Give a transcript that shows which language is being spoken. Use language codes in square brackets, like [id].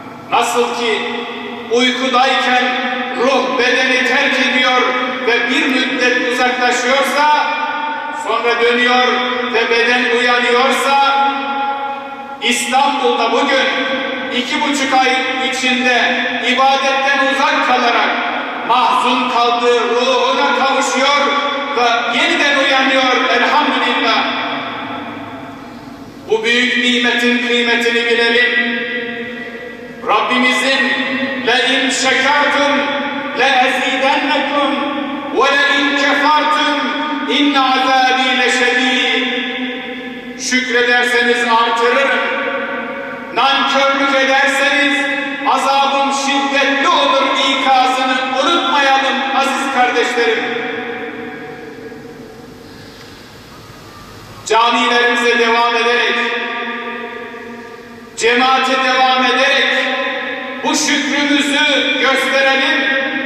[tr] Nasıl ki uykudayken ruh bedeni terk ediyor ve bir müddet uzaklaşıyorsa, sonra dönüyor ve beden uyanıyorsa, İstanbul'da bugün 2,5 ay içinde ibadetten uzak kalarak mahzun kaldığı ruhuna kavuşuyor ve yeniden uyanıyor elhamdülillah. Bu büyük nimetin kıymetini bilelim. Rabbimizin [ar] لَاِنْ شَكَرْتُمْ لَاَزِيدَنَّكُمْ وَلَاِنْ كَفَرْتُمْ اِنَّ عَذَابِي لَشَد۪يدٍ. [tr] Şükrederseniz artırırım, nankörlük ederseniz azabım şiddetli olur ikazını unutmayalım aziz kardeşlerim. Camilerimize devam ederek, cemaate devam ederek bu şükrümüzü gösterelim.